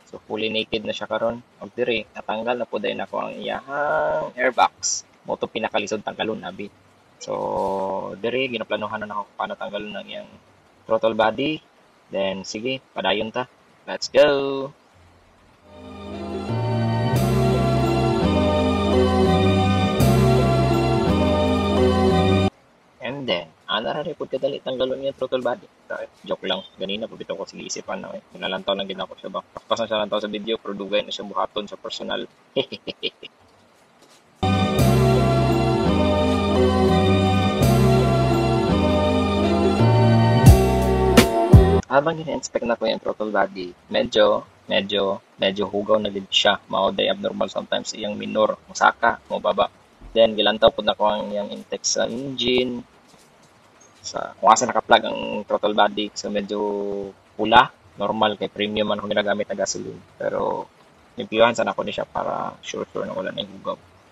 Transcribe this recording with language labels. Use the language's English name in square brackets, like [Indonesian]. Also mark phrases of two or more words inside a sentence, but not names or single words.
[Cebuano] So [English] fully naked [Cebuano] na siya karon. Og diri natanggal na pud na ko ang iyahang airbox. Mo to pinakalisod tanggalon abi. So diri ginaplanohan na nako paano tanggalon ang iyang [English] throttle body. [Cebuano] Then sige, padayon ta. [English] Let's go. And then, [Cebuano] ana ra report kadali tanggalon yung [English] throttle body. [Cebuano] Joke lang. Ganina po bitaw ko sige isipan na eh. Nalantaw lang din ako siya ba. Pas na siya lantaw sa video pero dugay na siya buhaton sa personal. Habang gina-inspect na ko yung [English] throttle body, [Cebuano] medyo hugaw na din siya. Mao day abnormal sometimes iyang minor, musaka, mo baba. Then gilantaw pud na ko ang iyang intake sa engine, sa kung asa naka-plug ang [English] throttle body. [Cebuano] So medyo pula, normal kay premium man kung ginagamit na gasoline. Pero nimpiwan sana ko ni siya para sure na wala na yung hugaw.